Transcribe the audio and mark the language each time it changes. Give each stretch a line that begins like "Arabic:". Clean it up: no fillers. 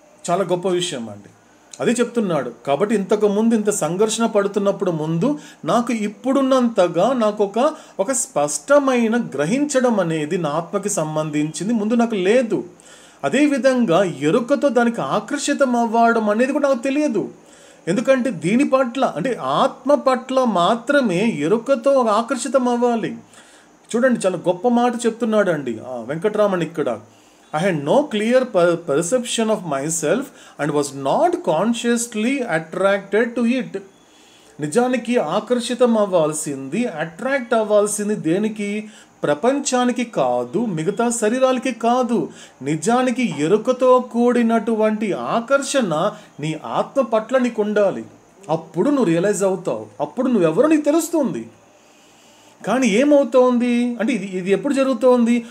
Telugu: చాలా గొప్ప విషయం అండి. అదే చెప్తున్నాడు. కాబట్టి ఇంతకు ముందు ఇంత సంఘర్షణ పడుతున్నప్పుడు ముందు నాకు ఇప్పుడున్నంతగా నాకు ఒక స్పష్టమైన గ్రహించడం అనేది నా ఆత్మకి సంబంధించింది ముందు నాకు లేదు. అదేవిధంగా ఎరుకతో దానికి ఆకర్షితం అవ్వడం అనేది కూడా నాకు తెలియదు. ఎందుకంటే దీని పట్ల అంటే ఆత్మ పట్ల మాత్రమే ఎరుకతో ఆకర్షితం అవ్వాలి. చూడండి చాలా గొప్ప మాట చెప్తున్నాడు అండి వెంకటరామన్ ఇక్కడ.
English: I had no clear perception of myself and was not consciously attracted to it.
Telugu: నిజానికి ఆకర్షితం అవ్వాల్సింది, అట్రాక్ట్ అవ్వాల్సింది దేనికి? ప్రపంచానికి కాదు, మిగతా శరీరాలకి కాదు. నిజానికి ఎరుకతో కూడినటువంటి ఆకర్షణ నీ ఆత్మ పట్ల నీకు ఉండాలి. అప్పుడు నువ్వు రియలైజ్ అవుతావు, అప్పుడు నువ్వెవరో నీకు తెలుస్తుంది. కానీ ఏమవుతోంది అంటే ఇది ఎప్పుడు జరుగుతోంది?